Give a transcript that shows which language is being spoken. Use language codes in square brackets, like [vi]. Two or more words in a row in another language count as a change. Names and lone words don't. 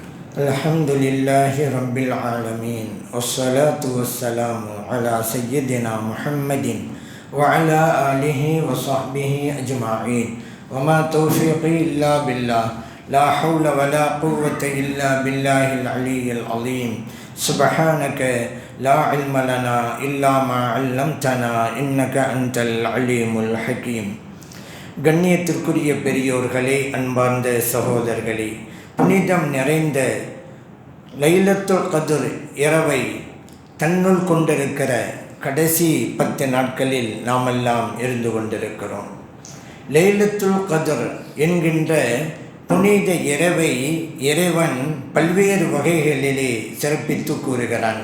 [ar] الحمد لله رب العالمين والصلاة والسلام على سيدنا محمد وعلى آله وصحبه أجمعين. وما توفيقي إلا بالله لا حول ولا قوة إلا بالله العلي العظيم. سبحانك لا علم لنا إلا ما علمتنا إنك أنت العليم الحكيم. [ta] கண்ணியத்திற்குரிய பெரியோர்களே, அன்பார்ந்த சகோதரர்களே, புனிதம் நிறைந்த லைலத்துல் கத்ர் இரவை தன்னுள் கொண்டிருக்கிற கடைசி 10 நாட்களில் நாமெல்லாம் இருந்து கொண்டிருக்கிறோம். லைலத்துல் கத்ர் என்கின்ற புனித இரவை இறைவன் பல்வேறு வகைகளிலே சிறப்பித்து கூறுகிறான்.